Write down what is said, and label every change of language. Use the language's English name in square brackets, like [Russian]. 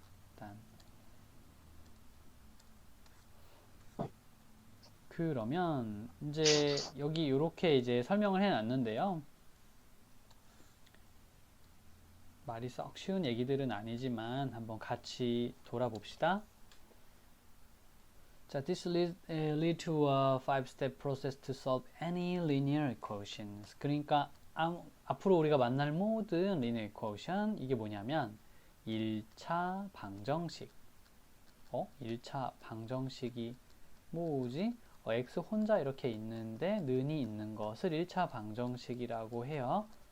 [Korean] 일단 그러면 이제 여기 이렇게 이제 설명을 해놨는데요. 말이 썩 쉬운 얘기들은 아니지만 한번 같이 돌아봅시다. [English] 자, this lead to a five-step process to solve any linear equations. [Korean] 그러니까 앞으로 우리가 만날 모든 linear equation 이게 뭐냐면 1차 방정식. 1차 방정식이 뭐지? x 혼자 이렇게 있는데 는이 있는 것을 1차 방정식이라고 해요.